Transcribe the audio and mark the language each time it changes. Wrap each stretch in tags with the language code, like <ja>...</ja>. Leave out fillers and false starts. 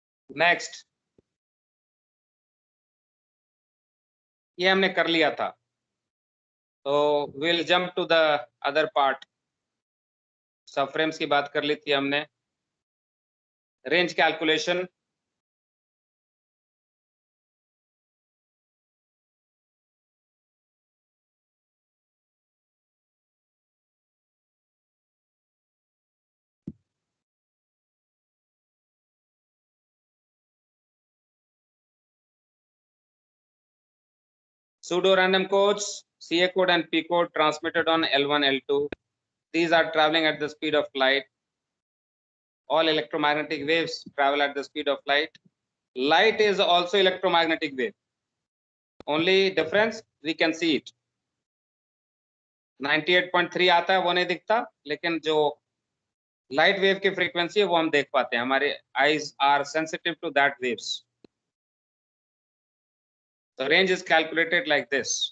<en>Next,</en> <hi>ये हमने कर लिया था.</hi> <en>So we'll jump to the other part.</en> <hi>सबफ्रेम्स की बात कर ली थी हमने.</hi> <en>Range calculation. Pseudo random codes, CA code and P code transmitted on L1, L2. These are traveling at the speed of light. All electromagnetic waves travel at the speed of light. Light is also electromagnetic wave. Only difference, we can see it.</en> <hi>98.3 आता है, वो नहीं दिखता, लेकिन जो light wave की frequency है वो हम देख पाते हैं. हमारे</hi> <en>Eyes are sensitive to that waves. The range is calculated like this.</en>